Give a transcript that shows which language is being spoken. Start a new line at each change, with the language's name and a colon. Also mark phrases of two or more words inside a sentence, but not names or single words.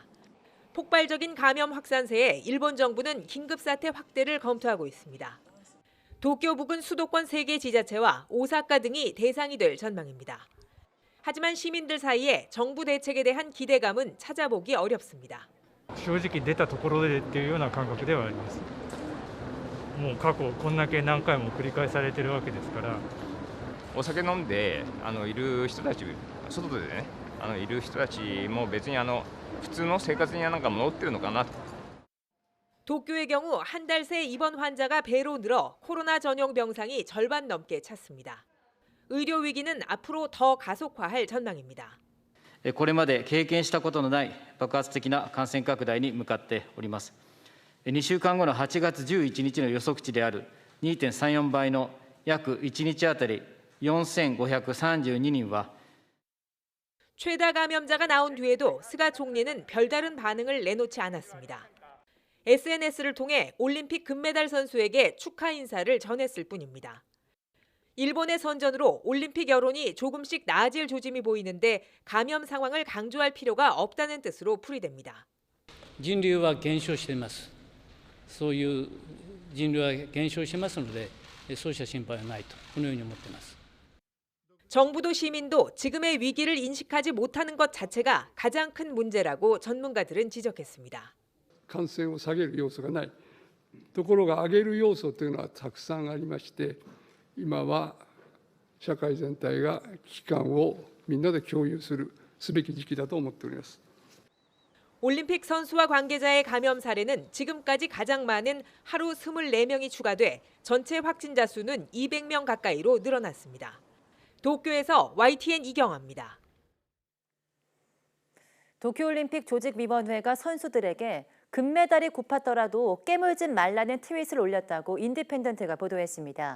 Korean: 폭발적인 감염 확산세에 일본 정부는 긴급사태 확대를 검토하고 있습니다. 도쿄 부근 수도권 3개 지자체와 오사카 등이 대상이 될 전망입니다. 하지만 시민들 사이에 정부 대책에 대한 기대감은 찾아보기 어렵습니다.
Japanese: 正直出たところでっていうような感覚ではあります。もう過去こんだけ何回も繰り返されてるわけですから。お酒飲んでいる人たち、外でねいる人たちも別に普通の生活になんか戻ってるのかな。
Korean: 도쿄의 경우 한 달 새 입원 환자가 배로 늘어 코로나 전용 병상이 절반 넘게 찼습니다. 의료 위기는 앞으로 더 가속화할 전망입니다.
Japanese: これまで経験したことのない爆発的な感染拡大に向かっております。2週間後の8月11日の予測値である 2.34 倍の約1日あたり 4,532人は
Korean: 최다 감염자가 나온 뒤에도 스가 총리는 별다른 반응을 내놓지 않았습니다. SNS를 통해 올림픽 금메달 선수에게 축하 인사를 전했을 뿐입니다. 일본의 선전으로 올림픽 여론이 조금씩 나아질 조짐이 보이는데 감염 상황을 강조할 필요가 없다는 뜻으로 풀이됩니다.
Japanese: 人流は減少しています。そういう人流は減少してますので、そうした心配はないとこのように思っています。
Korean: 정부도 시민도 지금의 위기를 인식하지 못하는 것 자체가 가장 큰 문제라고 전문가들은 지적했습니다.
Japanese: 感染を下げる要素がない。ところが上げる要素というのはたくさんありまして、今は社会全体が危機感をみんなで共有すべき時期だと思っております。
Korean: 올림픽 선수와 관계자의 감염 사례는 지금까지 가장 많은 하루 24명이 추가돼 전체 확진자 수는 200명 가까이로 늘어났습니다. 도쿄에서 YTN 이경아입니다. 도쿄올림픽 조직위원회가 선수들에게 금메달이 고팠더라도 깨물지 말라는 트윗을 올렸다고 인디펜던트가 보도했습니다.